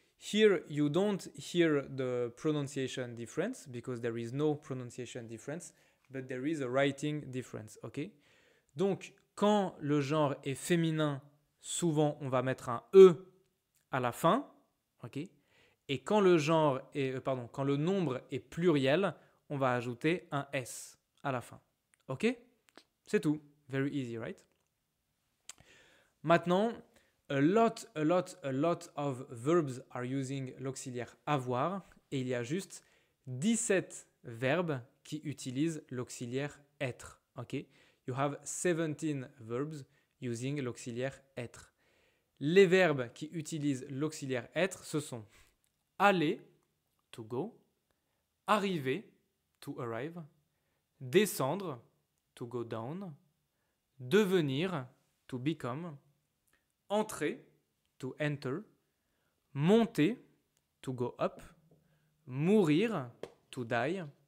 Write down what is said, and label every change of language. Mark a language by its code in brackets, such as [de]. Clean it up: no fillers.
[en] Here, you don't hear the pronunciation difference because there is no pronunciation difference, but there is a writing difference. Ok? [fr] Donc, quand le genre est féminin, souvent on va mettre un E à la fin. Ok? Et quand le genre est, quand le nombre est pluriel, on va ajouter un S à la fin. Ok? C'est tout. [en] Very easy, right? [fr] Maintenant, [en] a lot of verbs are using [fr] l'auxiliaire avoir et il y a juste 17 verbes qui utilisent l'auxiliaire être. [en] Ok? You have 17 verbs using l'auxiliaire être. [fr] Les verbes qui utilisent l'auxiliaire être, ce sont aller, to go, arriver, to arrive, descendre, to go down, devenir, to become, entrer, to enter, monter, to go up, mourir, to die,